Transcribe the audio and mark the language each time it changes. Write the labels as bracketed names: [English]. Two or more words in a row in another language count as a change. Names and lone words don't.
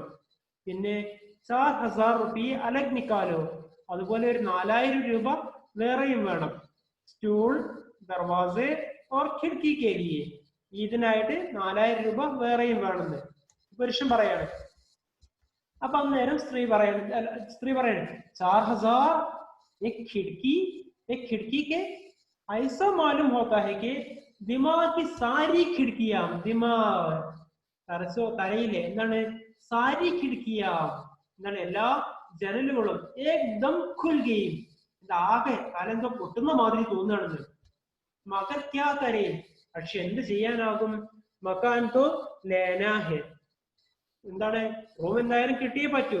[Malayalam] പിന്നെ 4000 [Hindi] रुपये अलग निकालो, [Malayalam] അതുപോലെ ഒരു 4000 രൂപ വേറെയും വേണം. [Hindi] स्टूल, दरवाज़े और खिड़की के लिए, [Malayalam] ഇതിനായിട്ട് 4000 രൂപ വേറെയും വേണമെന്ന് പുരുഷൻ പറയാണ്. അപ്പൊ അന്നേരം സ്ത്രീ പറയാണ് 4000 [Hindi] एक खिड़की के ऐसा मालूम होता है कि दिमाग की सारी खिड़कियां, दिमाग [Malayalam] തലയിലെ എന്താണ് [Hindi] सारी खिड़किया [Malayalam] എന്താണ് എല്ലാ ജനലുകളും [Hindi] एकदम खुल गए, [Malayalam] ആകെ തലെന്തോ പൊട്ടുന്ന മാതിരി തോന്നുകയാണെന്ന്. [Hindi] मगर क्या करे, [Malayalam] പക്ഷെ എന്ത് ചെയ്യാനാകും? [Hindi] मकान तो लेना है, [Malayalam] എന്താണ് റൂം എന്തായാലും കിട്ടിയേ പറ്റൂ.